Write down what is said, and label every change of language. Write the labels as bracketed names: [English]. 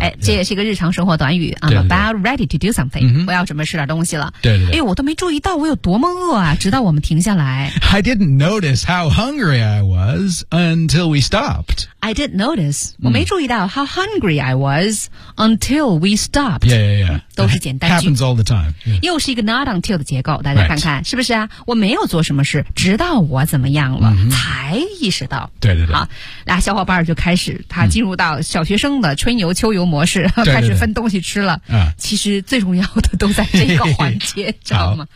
[Chinese] 哎，这也是一个日常生活短语。 [English] I'm about ready to do something.、 Mm-hmm. [Chinese] 我要准备吃点东西了。对对对。哎，我都没注意到我有多么饿啊，直到我们停下来。 [English] I didn't notice how hungry I was until we stopped. I didn't notice.、Mm. [Chinese] 我没注意到 [English] how hungry I was until we stopped. Yeah, yeah, yeah. [Chinese] 都是简单句。 [English] Happens all the time.、Yeah. [Chinese] 又是一个 not until 的结构，大家看看、 [English] right. [Chinese] 是不是啊？我没有做什么事，直到我怎么样了、 mm-hmm. 才意识到。对对对。好，俩小伙伴就开始他进入到小学生的春游秋游模式，对对对，开始分东西吃了。 Uh. 其实最重要的都在这个环节，知道吗？